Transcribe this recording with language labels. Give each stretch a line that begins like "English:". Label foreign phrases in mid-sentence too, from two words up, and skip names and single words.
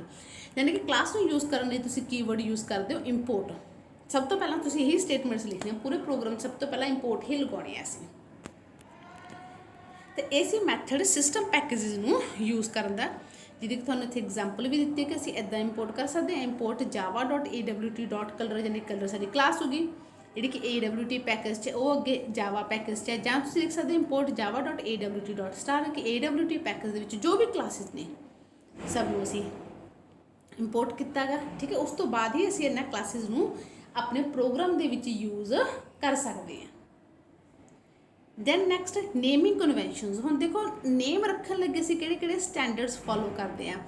Punjabi: ਯਾਨੀ ਕਿ ਕਲਾਸ ਨੂੰ ਯੂਜ਼ ਕਰਨ ਲਈ ਤੁਸੀਂ
English: keyword use
Punjabi: ਕਰਦੇ ਹੋ ਇੰਪੋਰਟ। ਸਭ ਤੋਂ ਪਹਿਲਾਂ ਤੁਸੀਂ ਇਹੀ ਸਟੇਟਮੈਂਟਸ ਲਿਖਣੀਆਂ ਪੂਰੇ ਪ੍ਰੋਗਰਾਮ, ਸਭ ਤੋਂ ਪਹਿਲਾਂ ਇੰਪੋਰਟ ਹੀ ਲਗਾਉਣੀ ਹੈ ਅਸੀਂ। ਤੇ ਇਹ ਸੀ
English: method system packages
Punjabi: ਨੂੰ ਯੂਜ਼ ਕਰਨ ਦਾ, ਜਿਹਦੀ ਤੁਹਾਨੂੰ ਇੱਥੇ ਐਗਜ਼ਾਮਪਲ ਵੀ ਦਿੱਤੀ ਹੈ ਕਿ ਅਸੀਂ ਇੱਦਾਂ ਇੰਪੋਰਟ ਕਰ ਸਕਦੇ ਹਾਂ।
English: import java.awt.color,
Punjabi: ਯਾਨੀ ਕਲਰ ਸਾਡੀ ਕਲਾਸ ਹੋ ਗਈ, ਜਿਹੜੀ ਕਿ AWT ਪੈਕੇਜ 'ਚ, ਉਹ ਅੱਗੇ ਜਾਵਾ ਪੈਕੇਜ 'ਚ ਹੈ। ਜਾਂ ਤੁਸੀਂ ਲਿਖ ਸਕਦੇ
English: import java.awt.star,
Punjabi: ਕਿ AWT ਪੈਕੇਜ ਦੇ ਵਿੱਚ ਜੋ ਵੀ ਕਲਾਸਿਸ ਨੇ ਸਭ ਨੂੰ ਅਸੀਂ ਇੰਪੋਰਟ ਕੀਤਾ ਗਾ, ਠੀਕ ਹੈ। ਉਸ ਤੋਂ ਬਾਅਦ ਹੀ ਅਸੀਂ ਇਹਨਾਂ ਕਲਾਸਿਸ ਨੂੰ ਆਪਣੇ ਪ੍ਰੋਗਰਾਮ ਦੇ ਵਿੱਚ ਯੂਜ਼ ਕਰ ਸਕਦੇ ਹਾਂ।
English: then next naming conventions.
Punjabi: ਹੁਣ ਦੇਖੋ, ਨੇਮ ਰੱਖਣ ਲੱਗੇ ਅਸੀਂ ਕਿਹੜੇ
English: standards follow
Punjabi: ਕਰਦੇ ਹਾਂ।